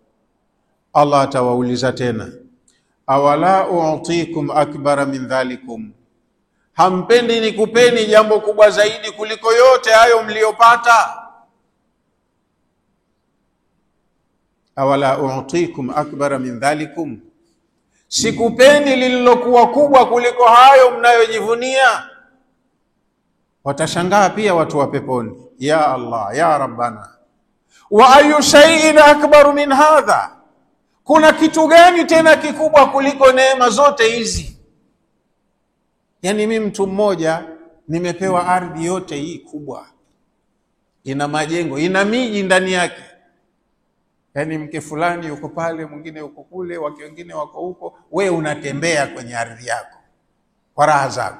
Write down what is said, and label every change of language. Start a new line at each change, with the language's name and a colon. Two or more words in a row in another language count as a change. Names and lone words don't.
Swahili: Allah atawauliza tena,
Arabic: أولا أعطيكم أكبر من ذلكم,
Swahili: hampendi nikupeni jambo kubwa zaidi kuliko yote hayo mliopata?
Arabic: أولا أعطيكم أكبر من ذلكم,
Swahili: sikupeni lililokuwa kubwa kuliko hayo mnayojivunia? Watashangaa pia watu wa peponi,
Arabic: يا الله يا ربنا وأي شيء أكبر من هذا,
Swahili: kuna kitu gani tena kikubwa kuliko neema zote hizi? Yani mimi mtu mmoja nimepewa ardhi yote hii kubwa, ina majengo, ina miji ndani yake. Yani mke fulani yuko pale, mwingine yuko kule, wake wengine wako huko, we unatembea kwenye ardhi yako kwa raha zako.